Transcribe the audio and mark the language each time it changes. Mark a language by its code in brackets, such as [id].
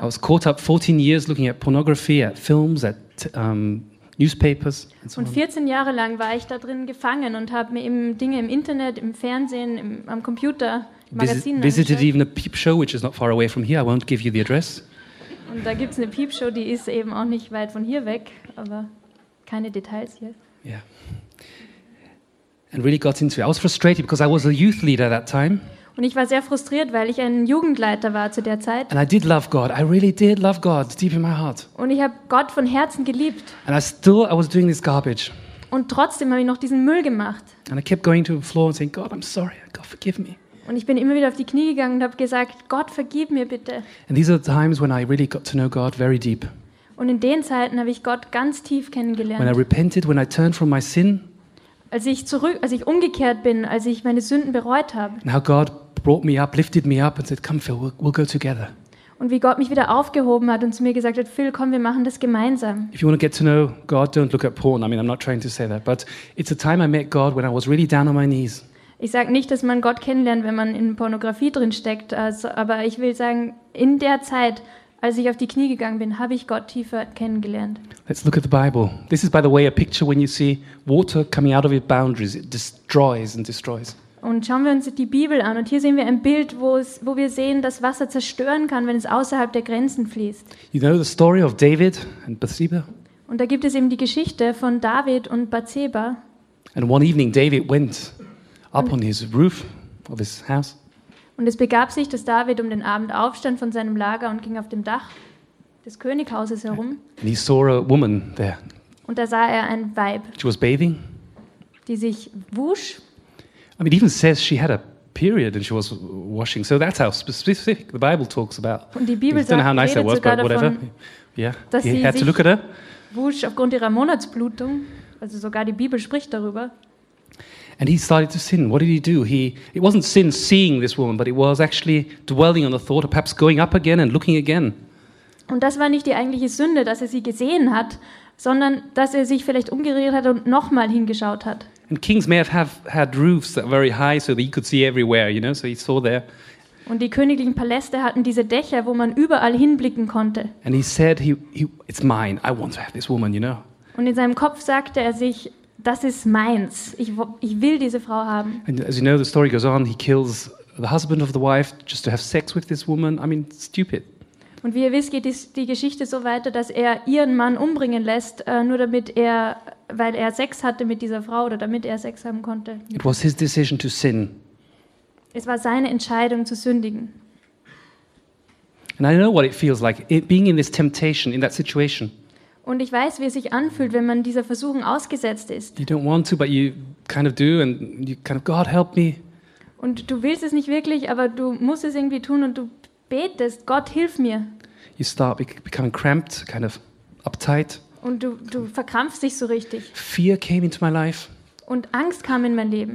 [en] I was caught up 14 years looking at pornography, at films, at newspapers. And so und 14 on. [de] Jahre lang war ich da drin gefangen und habe mir eben Dinge im Internet, im Fernsehen, am Computer. [en] Visited even a peep show, which is not far away from here. I won't give you the address. [de] Und da gibt's eine peep show, die ist eben auch nicht weit von hier weg, aber keine Details hier. [en] Yeah. And really got into it. I was frustrated because I was a youth leader at that time. [de] Und ich war sehr frustriert, weil ich ein Jugendleiter war zu der Zeit. [en] And I did love God. I really did love God deep in my heart. [de] Und ich habe Gott von Herzen geliebt. [en] And I was doing this garbage. [de] Und trotzdem habe ich noch diesen Müll gemacht. [en] And I kept going to the floor and saying, God, I'm sorry. God, forgive me. [de] Und ich bin immer wieder auf die Knie gegangen und habe gesagt, Gott, vergib mir bitte. [en] And these are the times when I really got to know God very deep. [de] Und in den Zeiten habe ich Gott ganz tief kennengelernt. [en] When I repented, when I turned from my sin. [de] Als ich umgekehrt bin, als ich meine Sünden bereut habe. [en] And how God brought me up, lifted me up and said, come Phil, we'll go together. [de] Und wie Gott mich wieder aufgehoben hat und zu mir gesagt hat, Phil, komm, wir machen das gemeinsam. [en] If you want to get to know God, don't look at porn. I mean, I'm not trying to say that, but it's a time I met God when I was really down on my knees. [de] Ich sage nicht, dass man Gott kennenlernt, wenn man in Pornografie drin steckt, aber ich will sagen, in der Zeit, als ich auf die Knie gegangen bin, habe ich Gott tiefer kennengelernt. [en] Let's look at the Bible. This is, by the way, a picture when you see water coming out of your boundaries. It destroys and destroys. [de] Und schauen wir uns die Bibel an. Und hier sehen wir ein Bild, wo wir sehen, dass Wasser zerstören kann, wenn es außerhalb der Grenzen fließt. [en] You know the story of David and Bathsheba? [de] Und da gibt es eben die Geschichte von David und Bathsheba. [en] And one evening David went up on his roof of his house. [de] Und es begab sich, dass David um den Abend aufstand von seinem Lager und ging auf dem Dach des Könighauses herum. [en] And he saw a woman there. [de] Und da sah er ein Weib. [en] She was bathing. [de] Die sich wusch. [en] I mean, it even says she had a period and she was washing. So that's how specific the Bible talks about. [de] Und die Bibel sagt, [en] I don't know how nice that was, but whatever. Yeah. He had to look at her. [de] Wusch aufgrund ihrer Monatsblutung. Also sogar die Bibel spricht darüber. [en] And he started to sin. What did he do? It wasn't sin seeing this woman, but it was actually dwelling on the thought of perhaps going up again and looking again. [de] Und das war nicht die eigentliche Sünde, dass er sie gesehen hat, sondern dass er sich vielleicht umgedreht hat und nochmal hingeschaut hat. [en] And kings may have had roofs that were very high, so that he could see everywhere, you know, so he saw there. [de] Und die königlichen Paläste hatten diese Dächer, wo man überall hinblicken konnte. [en] And he said, it's mine, I want to have this woman, you know. [de] Und in seinem Kopf sagte er sich, das ist meins, ich will diese Frau haben. [en] And as you know, the story goes on, he kills the husband of the wife just to have sex with this woman, I mean, stupid. [de] Und wie ihr wisst, geht die Geschichte so weiter, dass er ihren Mann umbringen lässt, nur damit er, weil er Sex hatte mit dieser Frau oder damit er Sex haben konnte. [en] It was his decision to sin. [de] Es war seine Entscheidung zu sündigen. [en] And I know what it feels like, being in this temptation, in that situation. [de] Und ich weiß, wie es sich anfühlt, wenn man dieser Versuchung ausgesetzt ist. [en] You don't want to, but you kind of do, and you kind of, God, help me. [de] Und du willst es nicht wirklich, aber du musst es irgendwie tun und du betest, Gott, hilf mir. [en] You start becoming cramped, kind of uptight. [de] Und du verkrampfst dich so richtig. [en] Fear came into my life. [de] Und Angst kam in mein Leben.